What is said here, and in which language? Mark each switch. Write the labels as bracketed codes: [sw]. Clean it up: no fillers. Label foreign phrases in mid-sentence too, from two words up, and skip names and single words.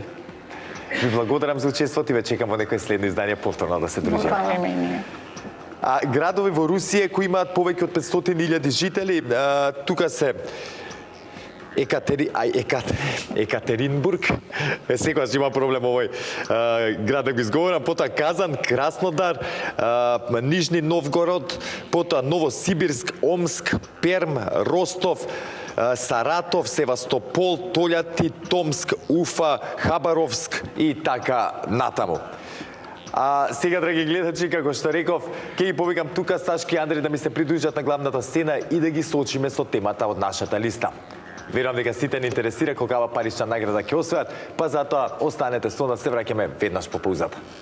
[mk] Ви благодарам за учеството и ве чекам во некој следно издание повторно да се дружиме. Градови во Русија кои имаат повеќе од 500.000 жители, тука се Екатеринбург, секогаш има проблем овој град да го изговорам, потоа Казан, Краснодар, Нижни Новгород, потоа Новосибирск, Омск, Перм, Ростов, Саратов, Севастопол, Толјати, Томск, Уфа, Хабаровск и така натаму. А сега, драги гледачи, како што реков, ќе ги повикам тука Сашки и Андреј да ми се придружат на главната сцена и да ги соочиме со темата од нашата листа. Верувам дека сите не интересира колкава парична награда ќе освојат, па затоа останете со нас, се враќаме веднаш по паузата.